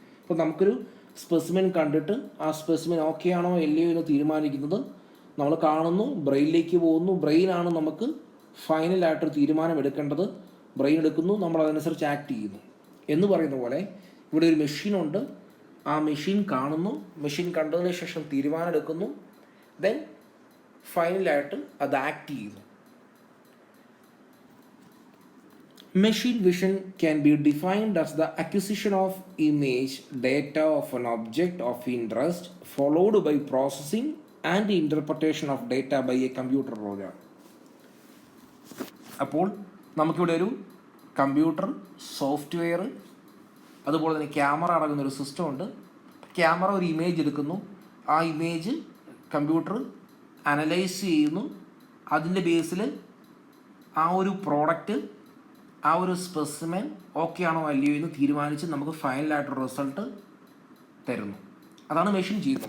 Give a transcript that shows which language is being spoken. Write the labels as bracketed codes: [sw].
[ml] ഇപ്പോൾ നമുക്കൊരു സ്പെസിമെൻ കണ്ടിട്ട് ആ സ്പെസിമെൻ ഓക്കെ ആണോ അല്ലയോ എന്ന് തീരുമാനിക്കുന്നത് നമ്മൾ കാണുന്നു, ബ്രെയിനിലേക്ക് പോകുന്നു, ബ്രെയിനാണ് നമുക്ക് ഫൈനലായിട്ടൊരു തീരുമാനം എടുക്കേണ്ടത്, ബ്രെയിൻ എടുക്കുന്നു, നമ്മൾ അതനുസരിച്ച് ആക്ട് ചെയ്യുന്നു എന്ന് പറയുന്ന പോലെ ഇവിടെ ഒരു മെഷീനുണ്ട്. ആ മെഷീൻ കാണുന്നു, മെഷീൻ കണ്ടതിന് ശേഷം തീരുമാനം എടുക്കുന്നു, ദെൻ ഫൈനലായിട്ട് അത് ആക്ട് ചെയ്യുന്നു. [en] Machine vision can be defined as the acquisition of image data of an object of interest followed by processing and interpretation of data by a computer program. [ml] അപ്പോൾ നമുക്കിവിടെ ഒരു കമ്പ്യൂട്ടർ, സോഫ്റ്റ്വെയർ, അതുപോലെ തന്നെ camera അടങ്ങുന്ന ഒരു system ഉണ്ട്. Camera ഒരു image എടുക്കുന്നു, ആ ഇമേജ് കമ്പ്യൂട്ടർ അനലൈസ് ചെയ്യുന്നു, അതിൻ്റെ ബേസിൽ ആ ഒരു പ്രോഡക്റ്റ്, ആ ഒരു സ്പെസിമെൻ ഓക്കെ ആണോ അല്ലയോ എന്ന് തീരുമാനിച്ച് നമുക്ക് ഫൈനലായിട്ടൊരു റിസൾട്ട് തരുന്നു. അതാണ് മെഷീൻ ചെയ്യുന്നത്.